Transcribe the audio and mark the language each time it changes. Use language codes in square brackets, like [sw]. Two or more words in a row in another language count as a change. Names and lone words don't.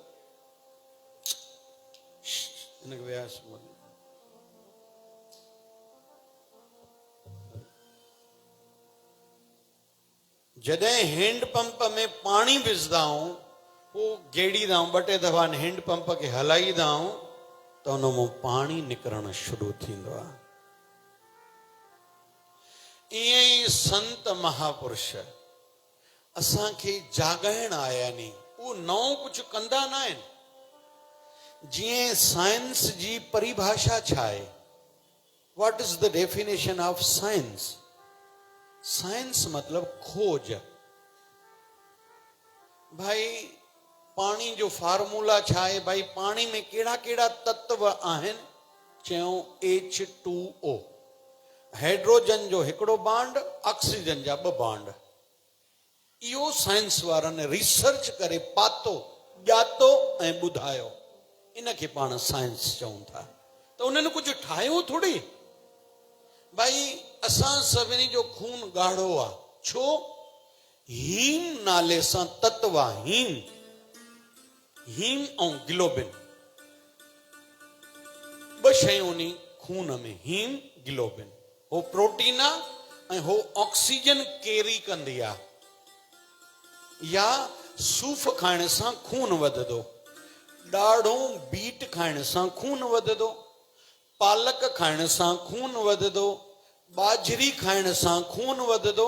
[sd] हिनखे व्यास जॾहिं [en] hand pump [sd] में पाणी विझंदा आहियूं, पोइ गेड़ींदा आहियूं, ॿ टे दफ़ा [en] hand pump [sd] खे हलाईंदा आहियूं त उन मां पाणी निकिरणु शुरू थींदो आहे। ईअं ई संत महापुरुष असांखे जाॻाइण आया नी। उहो नओं कुझु कंदा न आहिनि। जीअं साइंस जी परिभाषा छा आहे? [en] What is the definition of science? [sd] साइंस मतलब खोज। भाई पानी जो फार्मूला छा आहे? भाई पानी में कहिड़ा कहिड़ा तत्व आहिनि? चयूं H2O। हाइड्रोजन जो हिकिड़ो बांड, ऑक्सीजन जा 2 बांड। इहो साइंस वारनि रिसर्च करे पातो, ॼातो ऐं ॿुधायो। इनखे पाण साइंस चऊं था। त उन्हनि कुझु ठाहियो थोड़ी। भाई असां सभिनी जो खून ॻाढ़ो आहे। छो? हीम नाले सां तत्व आहे। हीम ऐं ग्लोबिन 2 शयूं नी खून में। हीम ग्लोबिन हो प्रोटीन आहे ऐं हो [en] oxygen carry [sd] कंदी आहे। या सूफ़ खाइण सां खून वधंदो, ॾाढ़ो बीट खाइण सां खून वधंदो, पालक खाइण सां खून वधंदो, बाजरी खाइण सां खून वधंदो।